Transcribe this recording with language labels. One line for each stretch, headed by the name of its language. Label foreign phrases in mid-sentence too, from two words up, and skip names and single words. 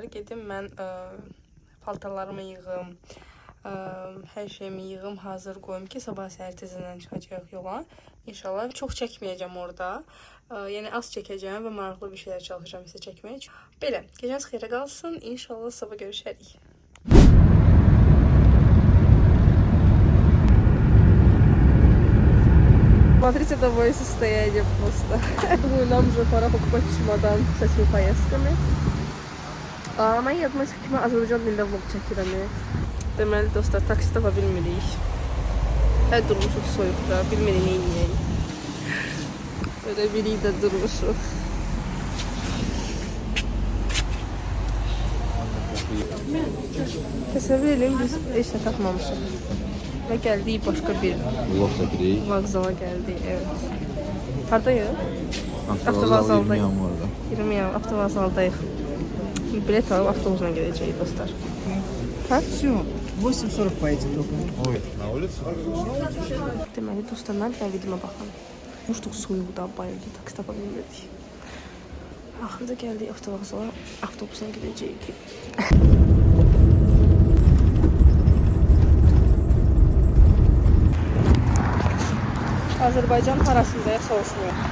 Azerbaijani: Gedim mən paltarlarımı yığım, hər şeyimi yığım, hazır qoyum ki, sabah səhər tezdən çıxacaq yola. İnşallah çox çəkməyəcəm orada. Yəni az çəkəcəm və maraqlı bir şeylər çalışacağım sizə çəkmək. Belə, gecəniz xeyrə qalsın. İnşallah sabah görüşərik.
Russian: Смотрите, того состояние просто. Думаю, нам уже пора покупать чемодан с этими поездками.
Azerbaijani: Mən yadıma çıxıb ki, mən Azərbaycan dilində vlog çəkirəm. Deməli, dostlar, taksi tapa bilmirik. Hər durmuşuq soyuqda, bilmirik nə yiyək. Böyle biri də durmuşuq. Təsəvvür edin, biz heç nə tapmamışıq.
Turkish: Ve geldik başka bir vokzala geldik, evet.
Azerbaijani: Haradayıq? Avtovokzaldayıq. 20 yan, avtovokzaldayıq. Bilet alıp avtobusla gedəcəyik, dostlar. Ha?
Russian: Все, 8:40 поедем только. Ой, на улицу?
Azerbaijani: Deməli, dostlar, mən bir videoma baxın. Muşduq soyuqda, bayırda taksi tapa bilmirdik. Axırda gəldik avtovokzala, avtobusla gedəcəyik.
Turkish: Azərbaycan parasındaya soruşmuyor.